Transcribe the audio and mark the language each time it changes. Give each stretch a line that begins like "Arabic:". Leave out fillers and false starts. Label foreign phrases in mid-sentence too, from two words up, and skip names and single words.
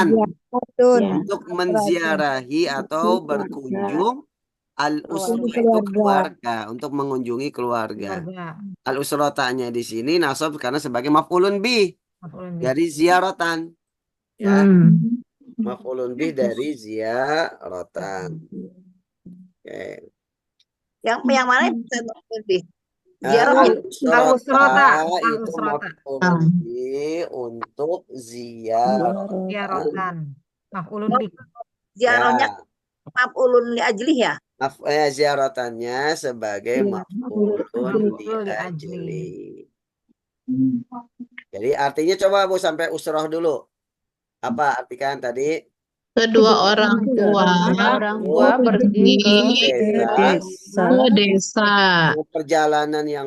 Indonesian: Untuk menziarahi atau berkunjung al-usrah itu keluarga, untuk mengunjungi keluarga. Al-usrotanya di sini nasab karena sebagai
Arabic: maf'ulun bih
Indonesian: dari ziaratan. Ya,
Arabic: maf'ulun bih
Indonesian: dari ziaratan. Oke. Yang mana lebih? Al-usrota itu Al-usrota.
Arabic: maf'ulun bih
Indonesian: untuk ziaratan.
Arabic: Ziaratan. Maf'ulun bih.
Indonesian: Ziarahnya
Arabic: maf'ulun li ajlih
Indonesian: ya? Ziaratannya sebagai
Arabic: maf'ulun li ajli.
Indonesian: Jadi artinya coba Bu sampai usroh dulu. Apa artikan tadi? Kedua orang tua pergi ke desa Perjalanan yang